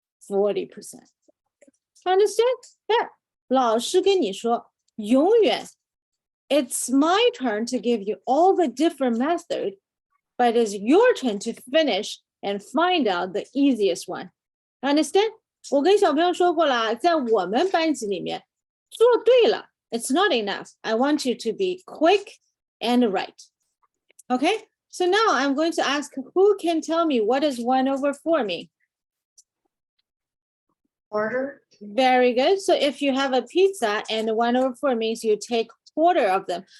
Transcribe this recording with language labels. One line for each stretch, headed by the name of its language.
English: 40%. Understand? Yeah.
Chinese: 老师跟你说，永远
English: it's my turn to give you all the different method, but it's your turn to finish and find out the easiest one. Understand?
Chinese: 我跟小朋友说过了，在我们班级里面，做对了
English: it's not enough. I want you to be quick and right. Okay? So now I'm going to ask who can tell me what does 1 over 4 mean? Order. Very good. So if you have a pizza and 1 over 4 means you take quarter of them.